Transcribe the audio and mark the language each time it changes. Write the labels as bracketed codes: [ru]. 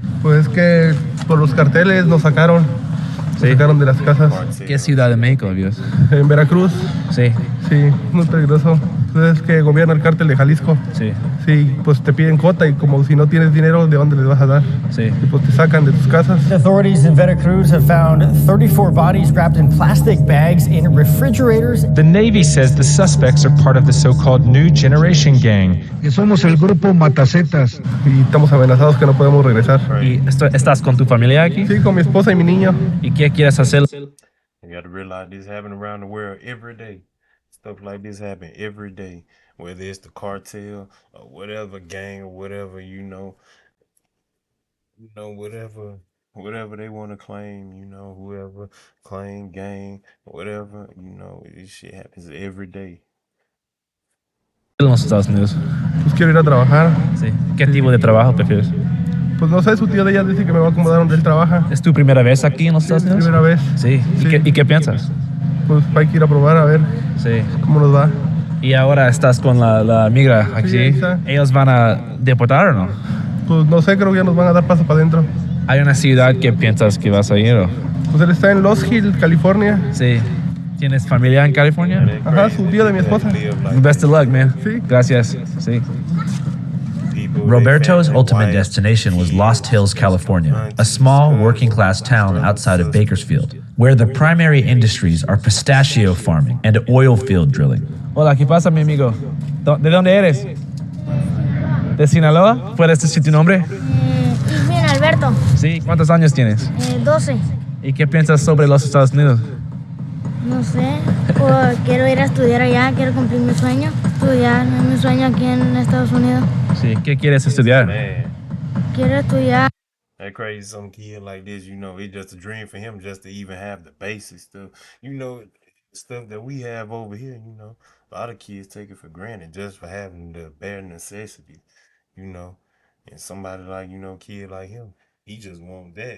[es] Pues que por los carteles nos sacaron. Nos sacaron de las casas. ¿Qué ciudad de México, Dios? En Veracruz, Sí, sí, muy peligroso. Entonces que gobierna el cártel de Jalisco. sí, Sí, pues te piden cuota y como si no tienes dinero, ¿de dónde les vas a dar? sí. Y pues te sacan de tus casas. [en] Authorities in Veracruz have found 34 bodies wrapped in plastic bags in refrigerators. The Navy says the suspects are part of the so-called New Generation Gang. [es] Que somos el grupo Matacetas. Y estamos amenazados que no podemos regresar. ¿Y estás con tu familia aquí? Sí, con mi esposa y mi niño. ¿Y qué quieres hacer? [en] You got to realize this happen around the world every day. Stuff like this happen every day. Whether it's the cartel or whatever gang or whatever, whatever they want to claim, whoever claim gang, whatever, this shit happens every day. [es] En los Estados Unidos. Pues quiero ir a trabajar. Sí. ¿Qué tipo de trabajo prefieres? Pues no sé, su tío de ella dice que me va a acomodar donde él trabaja. ¿Es tu primera vez aquí en los Estados Unidos? Primera vez. Sí. Sí. ¿Y qué piensas? Pues hay que ir a probar a ver Sí. cómo nos va. ¿Y ahora estás con la migra aquí? Sí, ahí está. ¿Ellos van a deportar o no? Pues no sé, creo que ya nos van a dar paso para adentro. ¿Hay una ciudad que piensas que vas a ir o? Pues él está en Los Hills, California. Sí. ¿Tienes familia en California? Ajá, su tío de mi esposa. [en] Best of luck, man. [es] Sí. Gracias. Sí. [en] Roberto's ultimate destination was Lost Hills, California, a small working-class town outside of Bakersfield. where the primary industries are pistachio farming and oil field drilling. [es] Hola, ¿qué pasa, mi amigo? ¿De dónde eres? ¿De Sinaloa? ¿Puedes decir tu nombre? Bien, Alberto, Sí. ¿Cuántos años tienes? 12. ¿Y qué piensas sobre los Estados Unidos? No sé, quiero ir a estudiar allá, quiero cumplir mi sueño. Estudiar, es mi sueño aquí en Estados Unidos. Sí. ¿Qué quieres estudiar? [en] Man, [es] Quiero estudiar. [en] that crazy. Some kid like this, it's just a dream for him just to even have the basic stuff. Stuff that we have over here. A lot of kids take it for granted just for having the bare necessities. You know, and somebody like kid like him, he just want that.